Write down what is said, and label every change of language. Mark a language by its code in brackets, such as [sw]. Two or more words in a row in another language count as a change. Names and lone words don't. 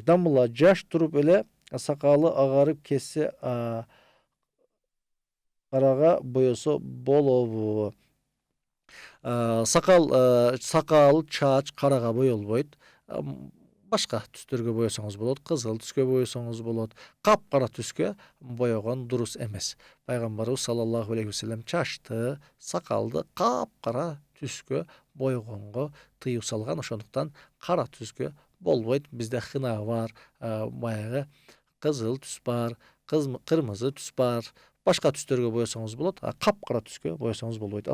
[ky] Дамыла жаш туруп эле сакалы агарып кетсе, карага боесо болобу? Сакал, чач карага боелбойт. Башка түстөргө боесоңуз болот, кызыл түскө боесоңуз болот, капкара түскө боегон дурус эмес. Пайгамбарыбыз [ar] صلى الله عليه وسلم [ky] чачты, сакалды капкара түскө бойгонго тыюу салган. Ошондуктан кара түскө болбойт. Бизде хына бар, баягы кызыл түс бар, кырмызы түс бар. Башка түстөргө боесоңуз болот. Капкара түскө боесоңуз болбойт.